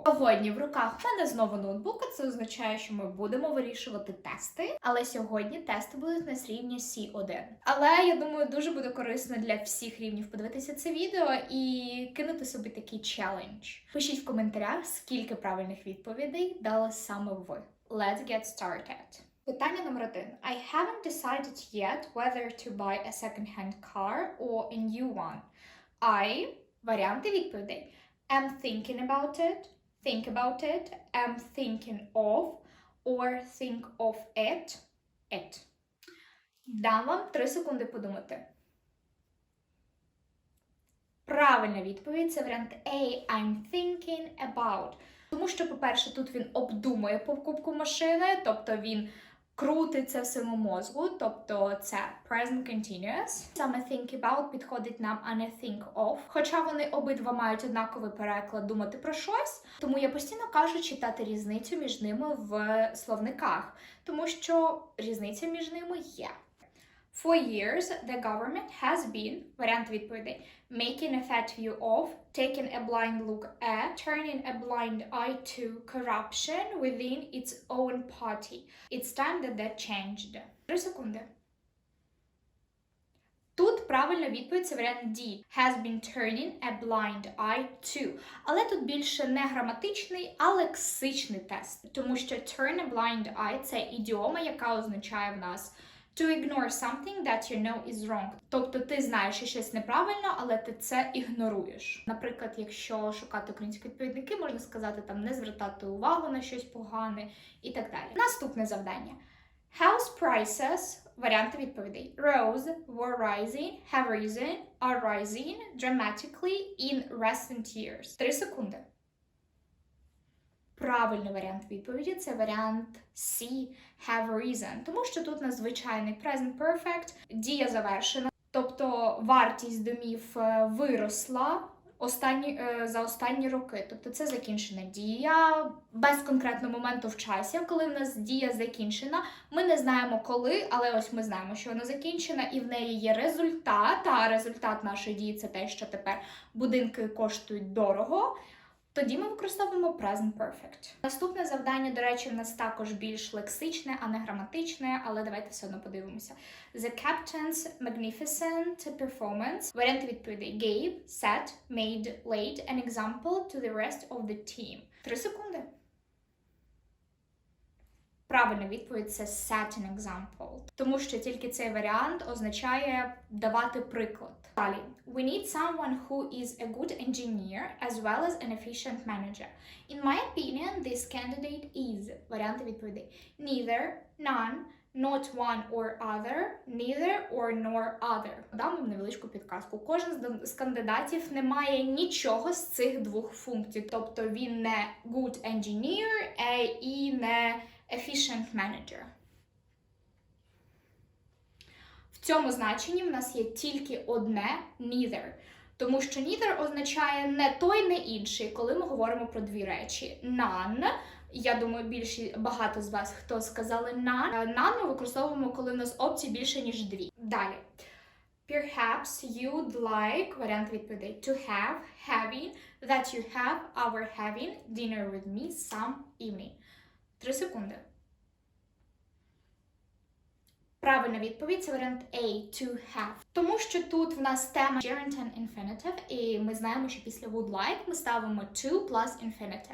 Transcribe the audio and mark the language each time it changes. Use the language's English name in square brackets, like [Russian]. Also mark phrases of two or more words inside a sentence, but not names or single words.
[Ukrainian] Сьогодні в руках в мене знову ноутбук, а це означає, що ми будемо вирішувати тести. Але сьогодні тести будуть на рівні С1. Але я думаю, дуже буде корисно для всіх рівнів подивитися це відео і кинути собі такий челендж. Пишіть в коментарях, скільки правильних відповідей дали саме ви. [English] Let's get started. [Ukrainian] Питання номер 1. [English] I haven't decided yet whether to buy a second-hand car or a new one. I, [Ukrainian] варіанти відповідей. [English] Am thinking about it, am thinking of, or think of it. [Ukrainian] Дам вам 3 секунди подумати. Правильна відповідь – це варіант A, [English] I'm thinking about. [Ukrainian] Тому що, по-перше, тут він обдумує покупку машини, тобто він крутиться в своєму мозку, тобто це [English] present continuous. [Ukrainian] Саме [English] think about [Ukrainian] підходить нам, а не [English] think of. [Ukrainian] Хоча вони обидва мають однаковий переклад думати про щось, тому я постійно кажу читати різницю між ними в словниках, тому що різниця між ними є. [English] For years, the government has been, [Ukrainian] варіант відповідей, [English] making a fat view of, taking a blind look at, turning a blind eye to corruption within its own party. It's time that changed. 3 секунди. [Ukrainian] Тут правильна відповідь – це варіант D. [English] Has been turning a blind eye to. [Ukrainian] Але тут більше не граматичний, а лексичний тест. Тому що [English] turn a blind eye – [Ukrainian] це ідіома, яка означає в нас [English] to ignore something that you know is wrong. [Ukrainian] Тобто ти знаєш, що щось неправильно, але ти це ігноруєш. Наприклад, якщо шукати українські відповідники, можна сказати, там, не звертати увагу на щось погане і так далі. Наступне завдання. [English] House prices, [Ukrainian] варіанти відповідей. [English] Rose, were rising, have risen, are rising dramatically in recent years. [Ukrainian] 3 секунди. Правильний варіант відповіді – це варіант C, [English] have risen. [Ukrainian] Тому що тут надзвичайний [English] present perfect, [Ukrainian] дія завершена. Тобто вартість домів виросла за останні роки. Тобто це закінчена дія, без конкретного моменту в часі. Коли в нас дія закінчена, ми не знаємо коли, але ось ми знаємо, що вона закінчена і в неї є результат. А результат нашої дії – це те, що тепер будинки коштують дорого. Тоді ми використовуємо [English] present perfect. [Ukrainian] Наступне завдання, до речі, в нас також більш лексичне, а не граматичне, але давайте все одно подивимося. [English] The captain's magnificent performance. [Ukrainian] Варіанти відповідей. [English] Gave, set, made, laid an example to the rest of the team. [Ukrainian] 3 секунди. Правильна відповідь – це [English] set an example. [Ukrainian] Тому що тільки цей варіант означає давати приклад. Далі. [English] We need someone who is a good engineer as well as an efficient manager. In my opinion, this candidate is. [Ukrainian] Варіанти відповідей. [English] Neither, none, not one or other, neither or nor other. [Ukrainian] Дам вам невеличку підказку. Кожен з кандидатів не має нічого з цих двох функцій. Тобто він не [English] good engineer [Ukrainian] і не [English] efficient manager. [Ukrainian] В цьому значенні в нас є тільки одне neither. Тому що neither означає не той, не інший, коли ми говоримо про дві речі. None, я думаю, багато з вас, хто сказали none. None ми використовуємо, коли в нас опцій більше, ніж дві. Далі. [English] Perhaps you'd like, [Ukrainian] варіант відповідей, [English] to have, having, that you have, our having, dinner with me some evening. [Ukrainian] 3 секунди. Правильна відповідь – це варіант A, to have. Тому що тут в нас тема [English] gerund infinitive, [Ukrainian] і ми знаємо, що після [English] would like [Ukrainian] ми ставимо [English] to plus infinitive.